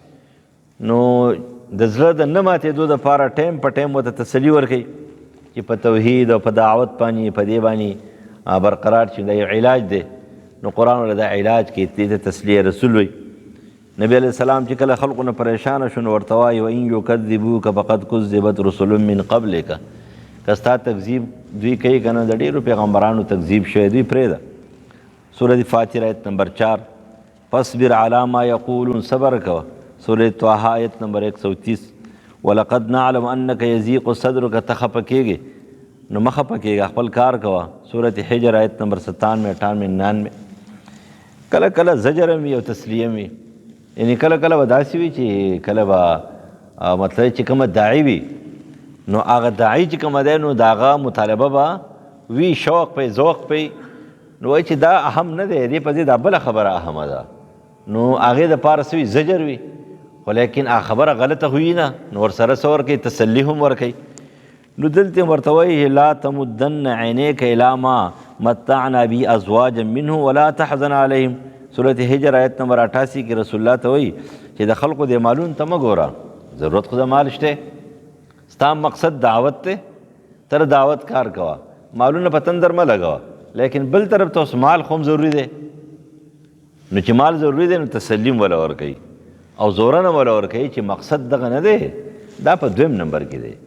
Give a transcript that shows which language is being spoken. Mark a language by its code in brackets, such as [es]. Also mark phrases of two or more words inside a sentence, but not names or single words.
[ps] نو د زړه د نه ماتېدو دپاره ټایم په ټایم ورته تسلي ورکوي چې په توحید او په دعوت باندې په دې باندې برقرار شي، دا یو علاج دی. نو قرآن ورته دا علاج کوي، دې ته تسلیه رسول وایي. نبی [ar] علیہ السلام [ps] چې کله خلقو نه پریشانه شو نو ورته وایي [ar] وان یکذبوک فقد کذبت رسل من قبلک، [ps] که ستا تکذیب دوی کوي که نه، د ډېرو پیغمبرانو تکذیب شوی، دوی پرېږده. سورة فاتر آیت نمبر 4 [ar] فاصبر علی ما یقولون، [ps] صبر کوه. [ar] سورة طه [ps] آیت نمبر [ar] 130 ولقد نعلم انک یضیق صدرک، [ps] ته خفه کېږې نو مه خفه کېږه، خپل کار کوه. سورة حجر آیت نمبر 97 98 99. کله کله زجر هم وي او تسلیه هم وي، یعنی کله کله به داسې وي چې کله به مطلب چې کومه داعي وي نو هغه داعي چې کومه دی نو د هغه مطالبه به وي، شوق پې ذوق پې، نو وایي چې دا اهم نه دی، دې په ځای دا بله خبره اهمه ده، نو هغې دپاره څه وي زجر وي، خو لیکن هغه خبره غلطه وي نه، نو ورسره څه ورکوي تسلي هم ورکوي. نو دلته ورته وایي [ar] لا تمدن عینیک الی ما متعنا بی ازواجا منه ولا تحزن علیهم. [ps] سورة حجر آیت نمبر 88 کې رسول الله ته وایي چې د خلقو د مالون ته مه ګوره، ضرورت خو د مال شته، ستا مقصد دعوت دی، تر دعوت کار کوه، مالونه په تندر مه لګوه. لیکن بل طرف ته اوس مال خو هم ضروري دی، نو چې مال ضروري دی نو تسلیم وله ورکوي او زوره نه وله ورکوي چې مقصد دغه نه دی، دا په 2 نمبر کې دی.